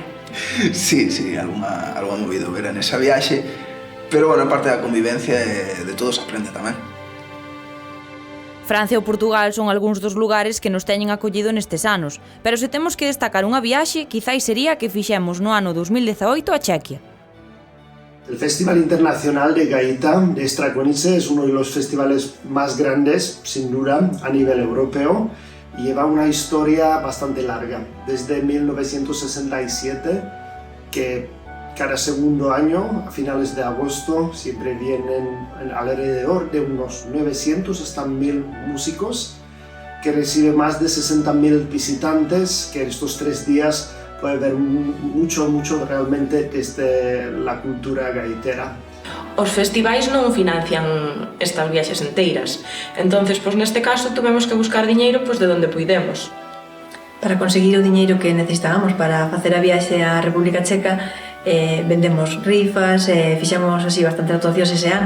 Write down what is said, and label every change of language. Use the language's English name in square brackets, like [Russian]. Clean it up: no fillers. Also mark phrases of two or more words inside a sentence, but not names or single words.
[Galician] Sí, algo movido ver nesa viaxe, pero bueno, parte da convivencia de todos aprende tamén. Francia ou Portugal son algúns dos lugares que nos teñen acollido nestes anos, pero se temos que destacar unha viaxe, quizáis sería a que fixemos no ano 2018 a Chequia. [Spanish] El Festival Internacional de Gaita de Strakonice es uno de los festivales más grandes, sin duda, a nivel europeo y lleva una historia bastante larga. Desde 1967, que cada segundo año, a finales de agosto, siempre vienen alrededor de unos 900 hasta 1000 músicos, que recibe más de 60.000 visitantes, que estos 3 días puede ver mucho realmente desde la cultura gaitera. [Galician] Os festivais non financian estas viaxes enteiras, entonces, neste caso, tuvemos que buscar diñeiro de onde puidemos. Para conseguir o diñeiro que necesitábamos para facer a viaxe á República Checa, vendemos rifas, fixemos así bastante actuacións ese ano.